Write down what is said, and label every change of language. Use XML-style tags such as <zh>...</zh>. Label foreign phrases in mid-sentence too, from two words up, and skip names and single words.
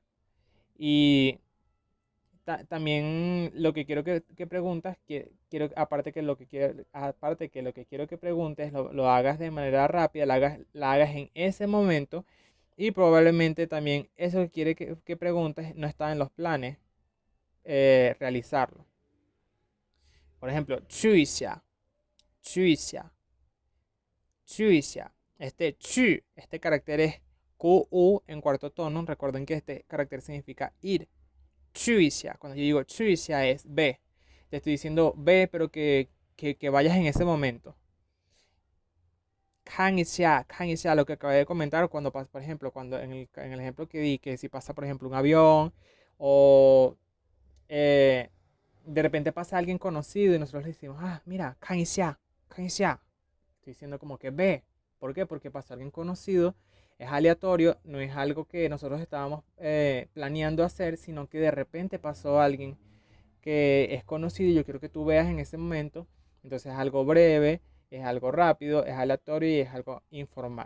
<es>Y también lo que quiero que preguntas, quiero, aparte que lo que quiero que preguntes lo hagas de manera rápida, la hagas en ese momento y probablemente también eso que quiere que preguntes no está en los planes realizarlo. Por ejemplo,</es> <zh>去一下, 去一下, 去一下.</zh> <es>Este 去, este carácter es QU en cuarto tono. Recuerden que este carácter significa ir.</es> <zh>去一下,</zh> <es>cuando yo digo</es> <zh>去一下</zh> <es>es ve. Te estoy diciendo ve, pero que vayas en ese momento.</es> <zh>看一下,</zh> <es>lo que acabé de comentar, cuando pasa, por ejemplo, cuando en el ejemplo que di, que si pasa, por ejemplo, un avión o eh, de repente pasa alguien conocido y nosotros le decimos, ah, mira,</es> <zh>看一下, 看一下.</zh> <es>Estoy diciendo como que ve. ¿Por qué? Porque pasa alguien conocido, es aleatorio, no es algo que nosotros estábamos planeando hacer, sino que de repente pasó alguien que es conocido y yo quiero que tú veas en ese momento. Entonces es algo breve, es algo rápido, es aleatorio y es algo informal.</es>